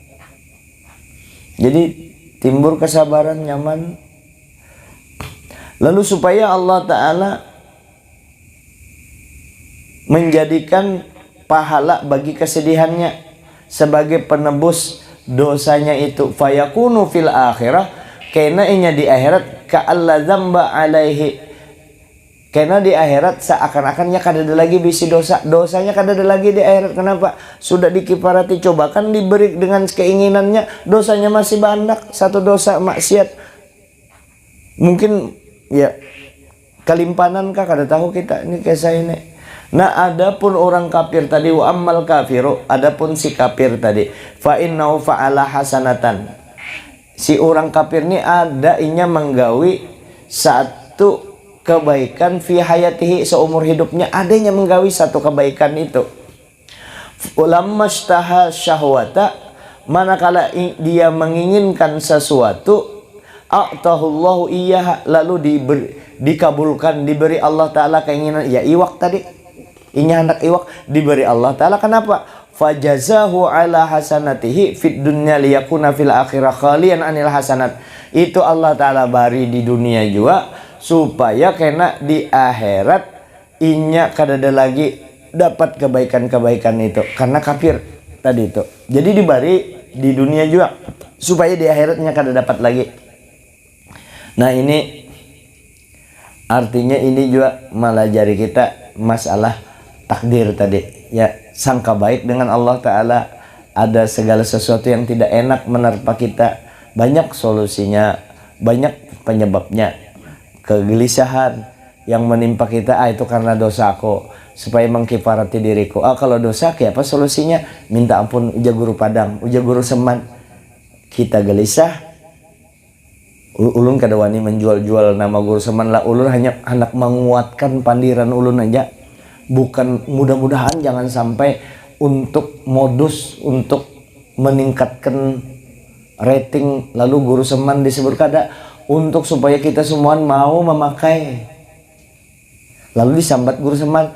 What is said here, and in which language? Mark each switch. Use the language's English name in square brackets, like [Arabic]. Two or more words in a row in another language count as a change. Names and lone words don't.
[Banjar] Jadi timbul kesabaran, nyaman. Lalu supaya Allah Ta'ala menjadikan pahala bagi kesedihannya sebagai penebus dosanya itu, [Arabic] فيكون في الآخرة, [Banjar] karena inya di akhirat [Arabic] كأن لا ذنب عليه, [Banjar] karena di akhirat seakan-akannya kada ada lagi bisi dosanya kada ada lagi di akhirat. Kenapa? Sudah dikifarati. Coba kan diberi dengan keinginannya, dosanya masih banyak, satu dosa maksiat mungkin ya kalimpanan kah, kada tahu kita ini kisah ini. Nah, adapun orang kafir tadi, [Arabic] وأما الكافر, [Banjar] adapun si kafir tadi, [Arabic] فإنه فعل حسنة. [Banjar] Si orang kafir ini ada inya menggawi satu kebaikan [Arabic] في حياته, [Banjar] seumur hidupnya adanya menggawi satu kebaikan itu. [Arabic] فلما اشتهى شهوة, [Banjar] manakala dia menginginkan sesuatu, [Arabic] أعطاه الله إياها, [Banjar] lalu dikabulkan, diberi Allah Ta'ala keinginan, ya iwak tadi. Inya hendak iwak, diberi Allah Ta'ala. Kenapa? [Arabic] فجازاه على حسناته في الدنيا ليكون في الآخرة خاليا عن الحسنات. [Banjar] Itu Allah Ta'ala bari di dunia juga, supaya kena di akhirat inya kada ada lagi dapat kebaikan-kebaikan itu, karena kafir tadi itu. Jadi diberi di dunia juga, supaya di akhiratnya kada dapat lagi. Nah, ini artinya ini juga melajari kita masalah takdir tadi, ya, sangka baik dengan Allah Ta'ala. Ada segala sesuatu yang tidak enak menerpa kita, banyak solusinya, banyak penyebabnya. Kegelisahan yang menimpa kita, itu karena dosa aku, supaya mengkifarati diriku. Kalau dosa, apa solusinya? Minta ampun, uja guru Padang, uja guru Seman. Kita gelisah, ulun kada wani menjual-jual nama guru Seman lah. Ulun hanya hendak menguatkan pandiran ulun aja. Bukan, mudah-mudahan jangan sampai untuk modus untuk meningkatkan rating lalu guru Seman disebut kada, untuk supaya kita semua mau memakai lalu disambat guru Seman.